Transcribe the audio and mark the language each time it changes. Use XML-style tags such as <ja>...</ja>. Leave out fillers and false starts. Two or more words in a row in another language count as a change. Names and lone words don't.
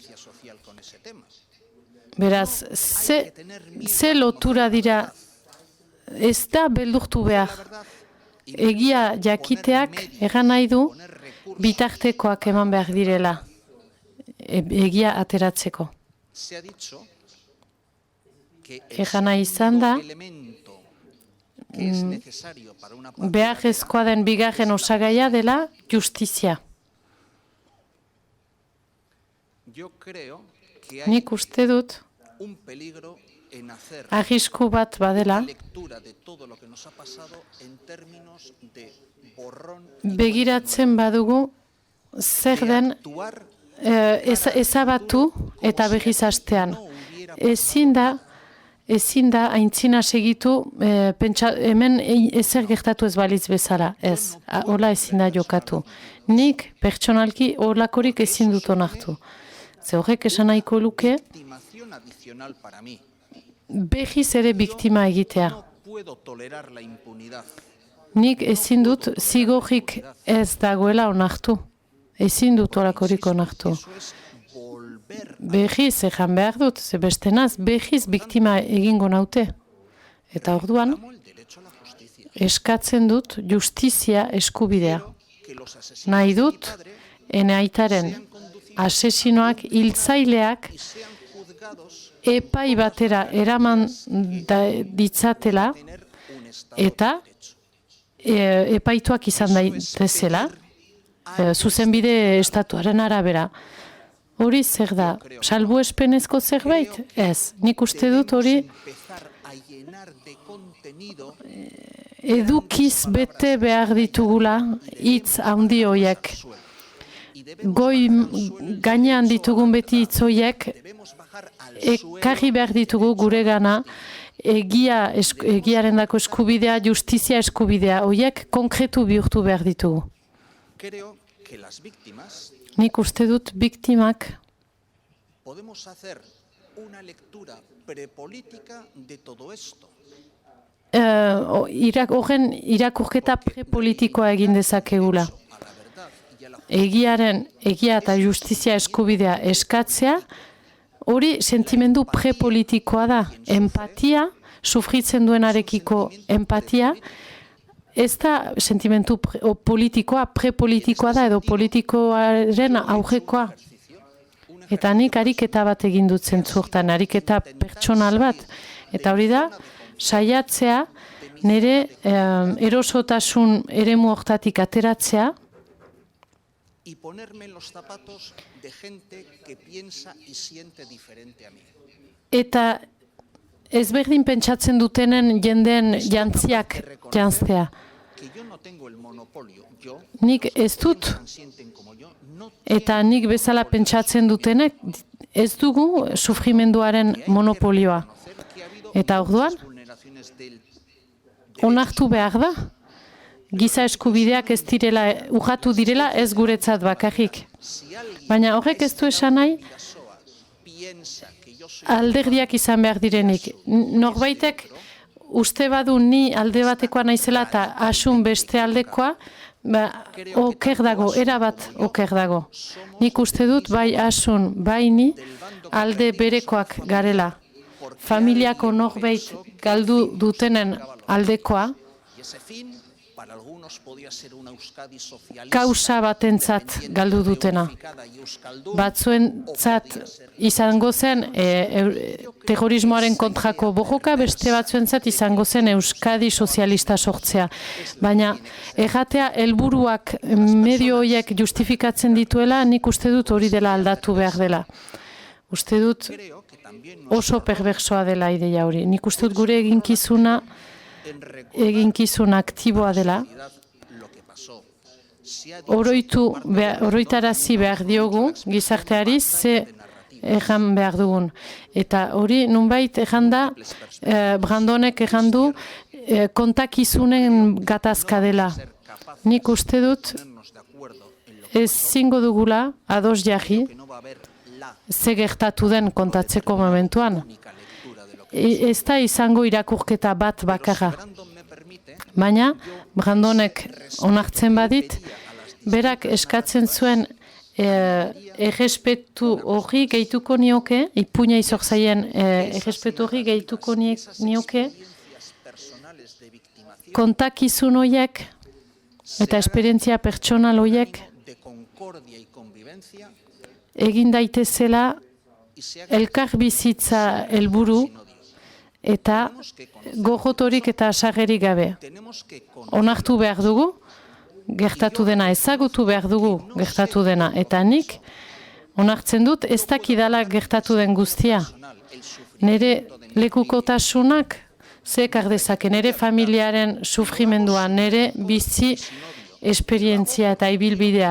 <eu>Beraz, ze lotura dira, ez da beldurtu behar. egia jakiteak egan nahi du bitartekoak eman behar direla egia ateratzeko.</eu> <es>Se ha dicho que</es> <eu>Egan nahi izan da,</eu> <es>elemento que es necesario para una paz</es> <eu>beharrezkoa den bigarren osagaia dela justizia.</eu> <es>yo creo que hay</es> <eu>Nik uste dut,</eu> <es>un peligro en hacer</es> <eu>arrisku bat badela,</eu> <es>lectura de todo lo que nos ha pasado en términos de borrón</es> <eu>begiratzen badugu zer</eu> <es>de</es> <eu>den</eu> <es>actuar</es> <eu>ezabatu eta berriz hastean. Ezin da aintzina segitu hemen ezer gertatu ez balitz bezala. Ez, hola ezin da jokatu. Nik pertsonalki holakorik ezin dut onartu. Ze horrek esan nahiko luke,</eu> <es>victimación adicional para mí.</es> <eu>berriz ere biktima egitea.</eu> <es>No puedo tolerar la impunidad.</es> <eu>Nik ezin dut zigorrik ez dagoela onartu. Ezin dut holakorik onartu.</eu> <es>Eso es volver</es> <eu>Berriz ejan behar dut, ze bestenaz berriz biktima egingo naute. Eta orduan,</eu> <es>al derecho a la justicia.</es> <eu>eskatzen dut justizia eskubidea.</eu> <es>Que los asesinos</es> <eu>Nahi dut, ene aitaren asesinoak, hiltzaileak,</eu> <es>sean juzgados</es> <eu>epai batera eraman ditzatela</eu> <es>tener un estado</es> <eu>eta epaituak izan daitezela, zuzenbide estatuaren arabera. Hori zer da, salbuespenezko zerbait? Ez, nik uste dut hori</eu> <es>empezar a llenar de contenido</es> <eu>edukiz bete behar ditugula hitz handi hoiek. Goi gainean ditugun beti hitz hoiek</eu> <es>debemos bajar al</es> <eu>ekarri behar ditugu gure gana egiarendako eskubidea, justizia eskubidea, hoiek konkretu bihurtu behar ditugu.</eu> <es>creo que las víctimas</es> <eu>Nik uste dut biktimak</eu> <es>podemos hacer una lectura prepolítica de todo esto.</es> <eu>horren irakurketa prepolitikoa egin dezakegula.</eu> <es>A la verdad y a la</es> <eu>Egia eta justizia eskubidea eskatzea, hori sentimendu prepolitikoa da. Empatia, sufritzen duenarekiko empatia, ez da sentimentu politikoa, prepolitikoa da, edo politikoaren aurrekoa. Eta nik ariketa bat egin dut zentzurtan, ariketa pertsonal bat. Eta hori da, saiatzea, nire erosotasun eremu hortatik ateratzea,</eu> <es>y ponerme en los zapatos de gente que piensa y siente diferente a mí.</es> <eu>eta ezberdin pentsatzen dutenen jendeen jantziak jantzea.</eu> <es>Que yo no tengo el monopolio, yo</es> <eu>Nik ez dut,</eu> <es>sienten como yo, no</es> <eu>eta nik bezala pentsatzen dutenek, ez dugu sufrimenduaren monopolioa.</eu> <es>que ha habido</es> <eu>Eta orduan,</eu> <es>vulneraciones del</es> <eu>onartu behar da, giza eskubideak ez direla, urratu direla ez guretzat bakarrik. Baina horrek ez du esan nahi,</eu> <es>piensa que yo soy</es> <eu>alderdiak izan behar direnik. Norbaitek uste badu ni alde batekoa naizela eta asun beste aldekoa, oker dago, erabat oker dago. Nik uste dut bai asun, bai ni alde berekoak garela. Familiako norbait galdu dutenen aldekoa,</eu> <es>y ese fin para algunos podía ser una Euskadi socialista</es> <eu>kausa batentzat galdu dutena.</eu> <es>y euskaldun,</es> <eu>Batzuentzat izango zen terrorismoaren kontrako borroka, beste batzuentzat izango zen Euskadi sozialista sortzea. Baina erratea helburuak medio horiek justifikatzen dituela, nik uste dut hori dela aldatu behar dela. Uste dut</eu> <es>creo que también</es> <eu>oso perversoa dela ideia hori. Nik uste dut gure eginkizun aktiboa dela.</eu> <es>lo que pasó. Se ha</es> <eu>Oroitarazi behar diogu gizarteari ze ejan behar dugun. Eta hori nunbait ejan da, Brandonek ejan du, kontakizunen gatazka dela. Nik uste dut</eu> <es>ponernos de acuerdo en lo</es> <eu>ezingo dugula ados jarri</eu> <es>que no va a haber la</es> <eu>ze gertatu den kontatzeko momentuan.</eu> <es>única lectura de lo que</es> <eu>Ez da izango irakurketa bat bakarra.</eu> <es>Brandon me permite.</es> <eu>Baina, Brandonek onartzen badit, berak eskatzen zuen errespetu hori gehituko nioke, ipuña izor zaien errespetu hori gehituko nioke,</eu> <es>Personales de victimación</es> <eu>kontakizun horiek eta esperientzia pertsonal horiek</eu> <es>de concordia y convivencia</es> <eu>egin daitezela elkar bizitza helburu eta gogotorik eta asagerik gabe.</eu> <es>tenemos que</es> <eu>Onartu behar dugu, gertatu dena, ezagutu behar dugu gertatu dena. Eta nik onartzen dut ez dakidala gertatu den guztia. Nire lekukotasunak zekar dezake, nire familiaren sufrimendua, nire bizi esperientzia eta ibilbidea.</eu>